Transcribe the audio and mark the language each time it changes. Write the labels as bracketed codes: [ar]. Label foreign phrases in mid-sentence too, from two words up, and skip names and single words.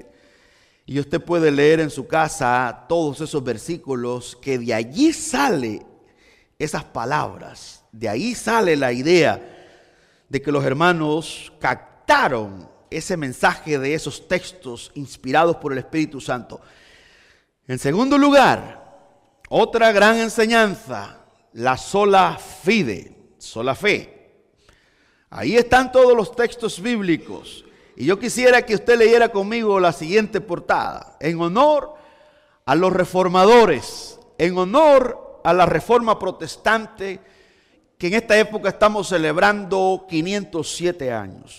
[es] Y usted puede leer en su casa todos esos versículos que de allí sale esas palabras. De ahí sale la idea de que los hermanos captaron ese mensaje de esos textos inspirados por el Espíritu Santo. En segundo lugar, otra gran enseñanza, la [la] sola fide, [es] sola fe. Ahí están todos los textos bíblicos. Y yo quisiera que usted leyera conmigo la siguiente portada. En honor a los reformadores, en honor a la Reforma Protestante, que en esta época estamos celebrando 507 años.